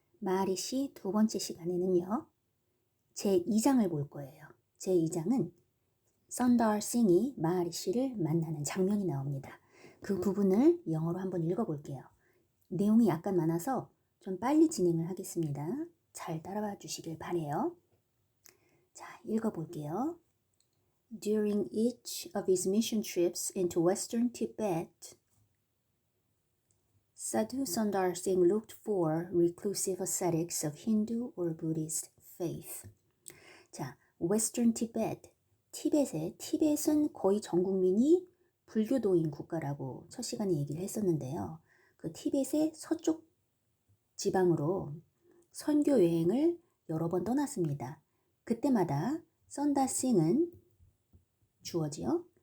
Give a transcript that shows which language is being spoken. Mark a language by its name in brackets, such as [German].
[Korean] 마리씨 두 번째 시간에는요, 제2장을 볼 거예요. 제2장은 선달 싱이 마리씨를 만나는 장면이 나옵니다. 그 부분을 영어로 한번 읽어볼게요. 내용이 약간 많아서 좀 빨리 진행을 하겠습니다. 잘 따라와 주시길 바래요. 자, 읽어볼게요. [English] During each of his mission trips into western Tibet, Sadhu Sundar Singh looked for reclusive ascetics of Hindu or Buddhist faith. [Korean] 자, Western Tibet, 티벳은 거의 전 국민이 불교도인 국가라고 첫 시간에 얘기를 했었는데요. 그 티벳의 서쪽 지방으로 선교 여행을 여러 번 떠났습니다. 그때마다 선다싱은 주어지요.